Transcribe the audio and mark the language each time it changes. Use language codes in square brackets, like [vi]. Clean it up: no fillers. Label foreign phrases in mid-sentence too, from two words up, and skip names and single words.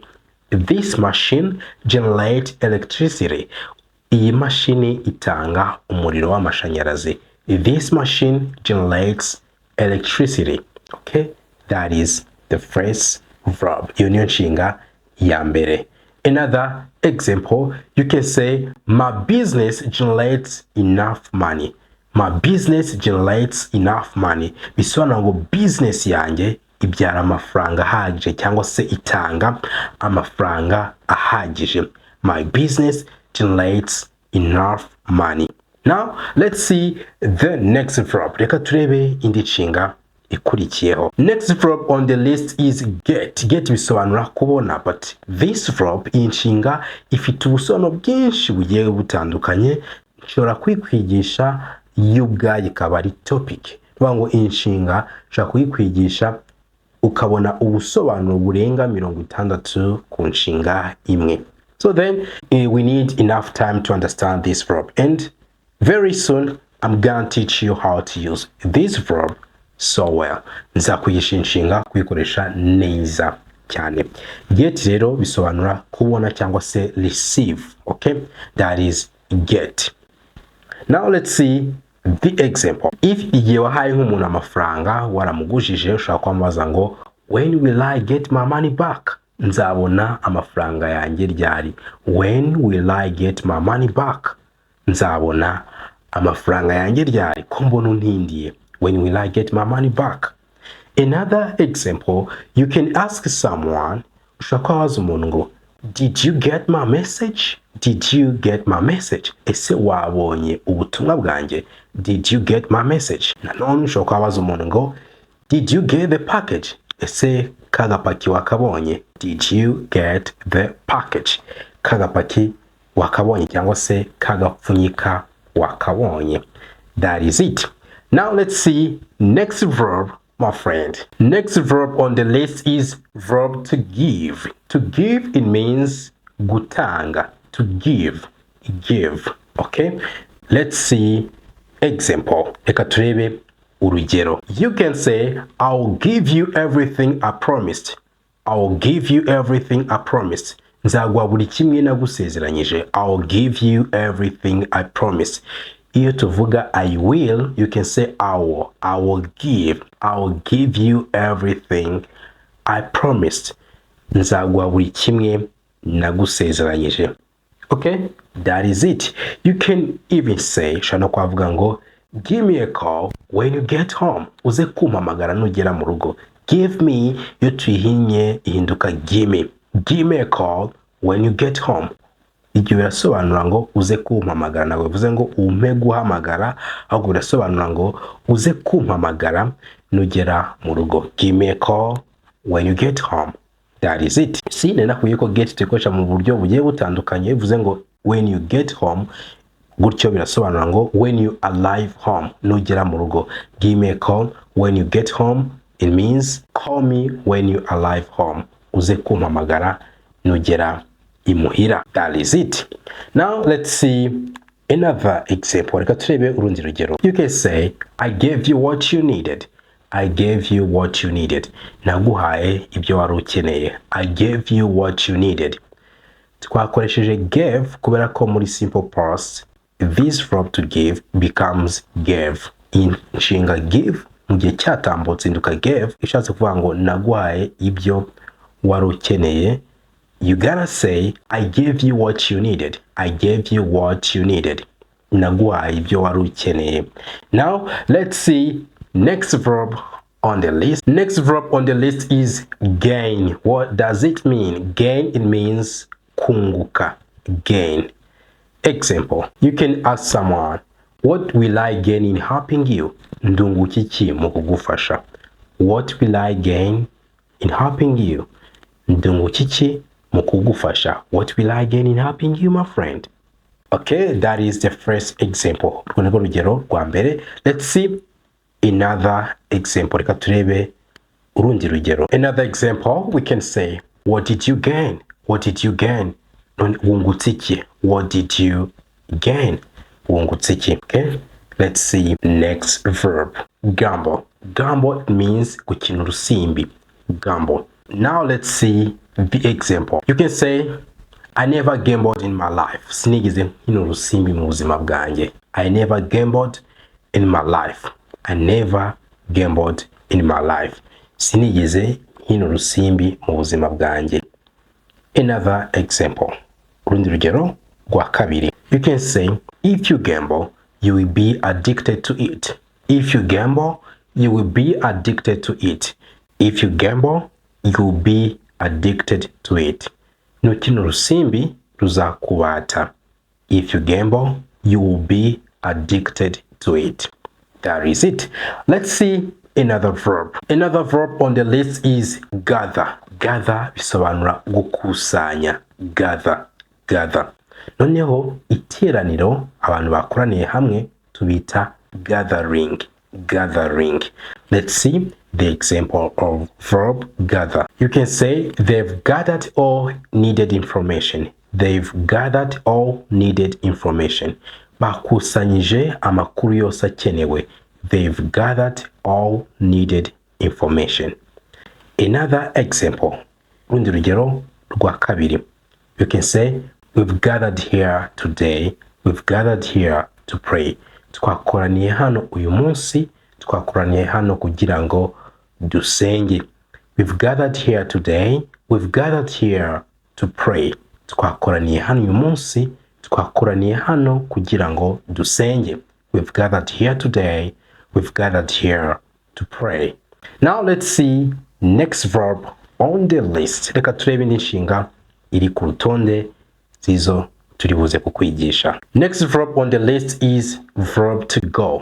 [en] This machine generates electricity. [rw] Iyi mashini itanga umuriro w'amashanyarazi. [en] This machine generates electricity. Okay, that is the first verb. [rw] Iyo niyo nshinga ya mbere. [en] Another example, you can say my business generates enough money. My business generates enough money. [rw] Bisobanura ngo business yanjye ibyara amafaranga ahagije cyangwa se itanga amafaranga ahagije. [en] My business generates enough money. Now, let's see the next verb. [rw] Reka turebe indi nshinga ikurikiyeho. [en] Next verb on the list is get. [rw] Get bisobanura kubona, [en] but this verb, [rw] iyi nshinga ifite ubusobanuro bwinshi bugiye butandukanye. Nshobora kwikwigisha yuga ikaba ari topic. Bivuga ngo iyi nshinga nshobora kuyikwigisha ukabona ubusobanuro burenga 60 ku nshinga imwe. [en] So then we need enough time to understand this verb, and very soon I'm gonna teach you how to use this verb so well. [rw] Nzakwigisha inshinga kuyikoresha neza cyane. Get rero bisobanura kubona cyangwa se receive. [en] Okay, that is get. Now let's see the example. [rw] If igihe wahaye nk'umuntu amafaranga waramugujije, ushaka kwambaza ngo [en] when will I get my money back? [rw] Nzabona amafaranga yanjye ryari? [en] When will I get my money back? [rw] Nzabona amafaranga yanjye ryari? Ko mbona untindiye. [en] When will I get my money back? Another example, you can ask someone, [rw] ushaka kwabaza umuntu ngo [en] did you get my message? Did you get my message? [rw] Ese wabonye ubutumwa bwanjye? [en] Did you get my message? [rw] Nanone ushaka kwabaza umuntu ngo [en] did you get the package? [rw] Ese kagapaki wakabonye? [en] Did you get the package? [rw] Kagapaki wakabonye cyangwa se kagapfunyika wakabonye. [en] That is it. Now let's see next verb, my friend. Next verb on the list is verb to give. To give, it means gutanga. To give, give. Okay, let's see example. [rw] Reka turebe urugero. [en] You can say I'll give you everything I promised. I'll give you everything I promised. [rw] Nzaguha buri kimwe nagusezeranyije. [en] I'll give you everything I promised. [rw] Iyo tuvuga [en] I will, you can say I will give you everything I promised. [rw] Nzaguha buri kimwe nagusezeranyije. [en] Okay, that is it. You can even say, [rw] shano kwavuga ngo [en] give me a call when you get home. [rw] Uze kumpamagara nugera mu rugo. [en] Give me, [rw] iyo tuyihinnye ihinduka [en] give me. Give me a call when you get home. [rw] Ibyo birasobanura ngo uze kumpamagara. Nawe bivuze ngo umpe guhamagara, ahubwo birasobanura ngo uze kumpamagara nugera mu rugo. [en] Give me a call when you get home. That is it. See, [rw] nakubwiye ko get tuyikoresha mu buryo bugiye butandukanye, bivuze ngo [en] when you get home, [rw] gutyo birasobanura ngo [en] when you arrive home, [rw] nugera mu rugo. [en] Give me a call when you get home. It means call me when you arrive home. [rw] Uze kumpamagara nugera imuhira. [en] That is it. Now let's see another example. [rw] Reka turebe urundi rugero. [en] You can say I gave you what you needed. I gave you what you needed. [rw] Naguhaye ibyo wari ukeneye. [en] I gave you what you needed. [rw] Twakoresheje gave kubera ko muri [en] simple past this verb to give becomes gave. [rw] Inshinga give mu gihe cyatambutse induka gave ishatse kuvuga ngo naguhaye ibyo wari ukeneye. [en] You gotta say I gave you what you needed. I gave you what you needed. [rw] Naguhaye ibyo wari ukeneye. [en] Now let's see next verb on the list. Next verb on the list is gain. What does it mean? Gain, it means kunguka. Gain. Example, you can ask someone, what will I gain in helping you? [rw] Ndunguka iki mu kugufasha? [en] What will I gain in helping you? [rw] Ndunguka iki mu kugufasha? [en] What will I gain in helping you, my friend? Okay, that is the first example. [rw] Rugero rwa mbere. [en] Let's see another example. [rw] Reka turebe urundi rugero. [en] Another example, we can say, what did you gain? What did you gain? [rw] Wungutse iki? [en] What did you gain? [rw] Wungutse iki? [en] Okay, let's see next verb. Gamble. Gamble means [rw] gukina urusimbi. [en] Gamble. Now let's see the example. You can say, I never gambled in my life. [rw] Sinigeze nkina urusimbi mu buzima bwanjye. [en] I never gambled in my life. I never gambled in my life. [rw] Sinigeze nkina urusimbi mu buzima bwanjye. [en] Another example. [rw] Urundi rugero rwa kabiri. [en] You can say, if you gamble, you will be addicted to it. If you gamble, you will be addicted to it. If you gamble, you will be addicted to it. [rw] Nukina urusimbi ruzakubata. [en] If you gamble, you will be addicted to it. That is it. Let's see another verb. Another verb on the list is gather. [rw] Gather bisobanura gukusanya. [en] Gather. Gather. [rw] Noneho iteraniro abantu bakoraniye hamwe tubita gathering. Gathering. [en] Let's see the example of verb gather. You can say they've gathered all needed information. They've gathered all needed information. [rw] Bakusanyije amakuru yose akenewe. [en] They've gathered all needed information. Another example. [rw] Rundi rugero rwa kabiri. [en] You can say we've gathered here today. We've gathered here to pray. [rw] Twakoraniye hano uyu munsi. Twakoraniye hano kugira ngo dusenge. [en] We've gathered here today. We've gathered here to pray. [rw] Twakoraniye hano uyu munsi. Twakoraniye hano kugira ngo dusenge. [en] We've gathered here today. We've gathered here to pray. Now let's see next verb on the list. [rw] Reka turebe inshinga iri ku rutonde zizo turi buze kukwigisha. [en] Next verb on the list is verb to go.